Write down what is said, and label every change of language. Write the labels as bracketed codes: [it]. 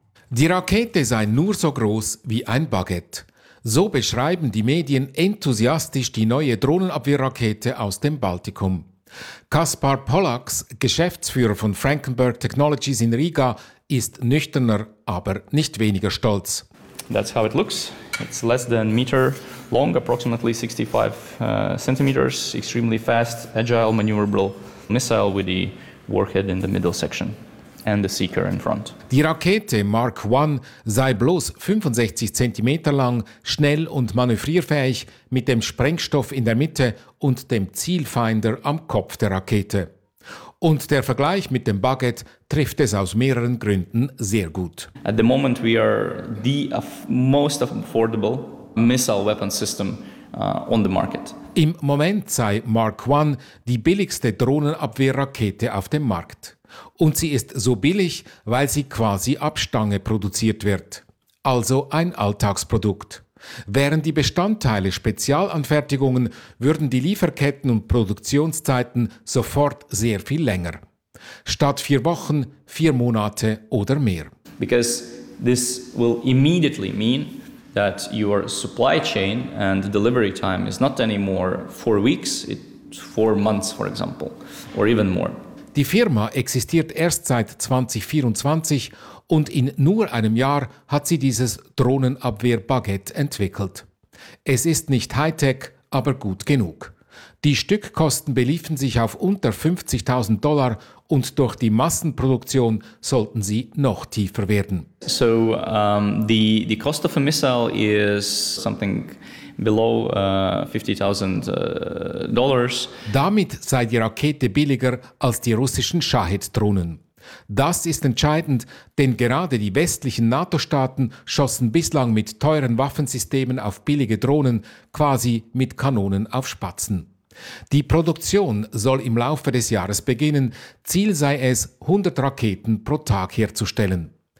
[de] Die Rakete sei nur so groß wie ein Baguette. So beschreiben die Medien enthusiastisch die neue Drohnenabwehrrakete aus dem Baltikum. Kaspar Pollax, Geschäftsführer von Frankenburg Technologies in Riga, ist nüchterner, aber nicht weniger stolz. [en] That's how it looks. It's less than a meter long, approximately 65 centimeters, extremely fast, agile, maneuverable missile with the warhead in the middle section and the seeker in front. [de] Die Rakete Mark I sei bloß 65 cm lang, schnell und manövrierfähig, mit dem Sprengstoff in der Mitte und dem Zielfinder am Kopf der Rakete. Und der Vergleich mit dem Baguette trifft es aus mehreren Gründen sehr gut. [en] At the moment we are the most affordable missile weapon system on the market. [de] Im Moment sei Mark One die billigste Drohnenabwehrrakete auf dem Markt. Und sie ist so billig, weil sie quasi ab Stange produziert wird. Also ein Alltagsprodukt. Wären die Bestandteile Spezialanfertigungen, würden die Lieferketten und Produktionszeiten sofort sehr viel länger. Statt 4 Wochen, 4 Monate oder mehr. [en] Because this will immediately mean that your supply chain and delivery time is not anymore 4 weeks, it's 4 months for example, or even more. [de] Die Firma existiert erst seit 2024 und in nur einem Jahr hat sie dieses Drohnenabwehr-Baguette entwickelt. Es ist nicht Hightech, aber gut genug. Die Stückkosten beliefen sich auf unter $50,000 und durch die Massenproduktion sollten sie noch tiefer werden. [en] So the cost of a missile is something below $50,000. [de] Damit sei die Rakete billiger als die russischen Shahed-Drohnen. Das ist entscheidend, denn gerade die westlichen NATO-Staaten schossen bislang mit teuren Waffensystemen auf billige Drohnen, quasi mit Kanonen auf Spatzen. Die Produktion soll im Laufe des Jahres beginnen. Ziel sei es, 100 Raketen pro Tag herzustellen.